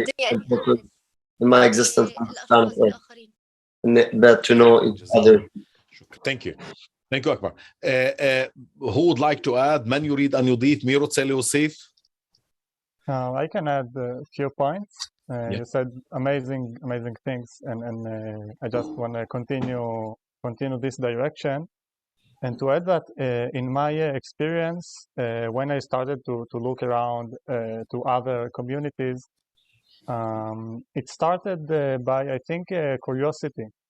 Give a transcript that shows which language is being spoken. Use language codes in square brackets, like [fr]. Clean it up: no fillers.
[en] In my existence on this planet Earth, that to know each other. Thank you. Thank you, Akbar. Who would like to add? [ar] من يريد أن يضيف؟ مين [he] רוצה להוסיף? [en] I can add a few points. Yeah. You said amazing things, and I just want to continue this direction, and to add that in my experience, when I started to look around to other communities, it started by, I think, curiosity.